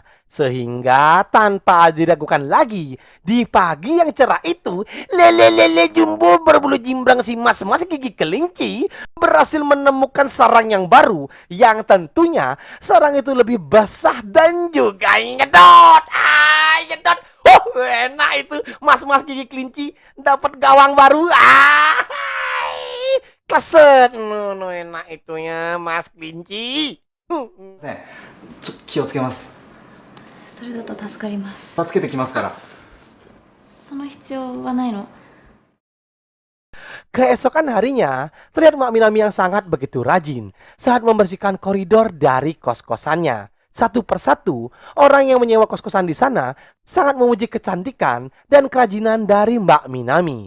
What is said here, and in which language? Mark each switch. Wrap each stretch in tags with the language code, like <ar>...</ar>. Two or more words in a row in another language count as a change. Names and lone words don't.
<id>Sehingga tanpa diragukan lagi, di pagi yang cerah itu, lele-lele jumbo berbulu jimbrang si mas-mas gigi kelinci berhasil menemukan sarang yang baru, yang tentunya sarang itu lebih basah dan juga nyedot. Nyedot. Enak itu mas-mas gigi kelinci dapat gawang baru. Kleset. No, enak itunya mas kelinci.</id> <ja>気をつけます。それだと助かります。助けてきますから。その必要はないの。</ja> <id>Keesokan harinya, terlihat Mak Minami yang sangat begitu rajin saat membersihkan koridor dari kos-kosannya. Satu persatu, orang yang menyewa kos-kosan di sana sangat memuji kecantikan dan kerajinan dari Mbak Minami.</id>